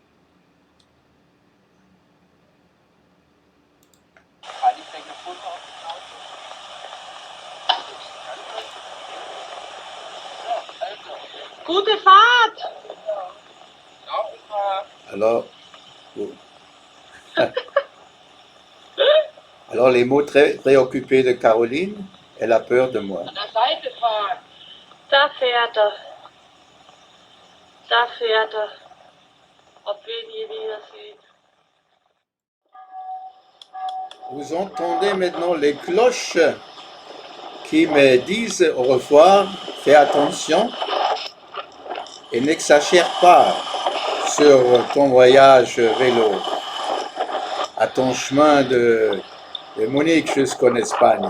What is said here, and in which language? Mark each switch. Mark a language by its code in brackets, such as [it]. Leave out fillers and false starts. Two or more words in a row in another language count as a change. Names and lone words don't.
[de] Gute Fahrt! [fr] Alors, alors les mots très préoccupés de Caroline, elle a peur de moi. [de] An der Seite fahren. Da fährt er. Da fährt er. Ob wir ihn je wiedersehen. [fr] Vous entendez maintenant les cloches qui me disent au revoir, fais attention et n'exagère pas sur ton voyage vélo, à ton chemin de Munich jusqu'en Espagne.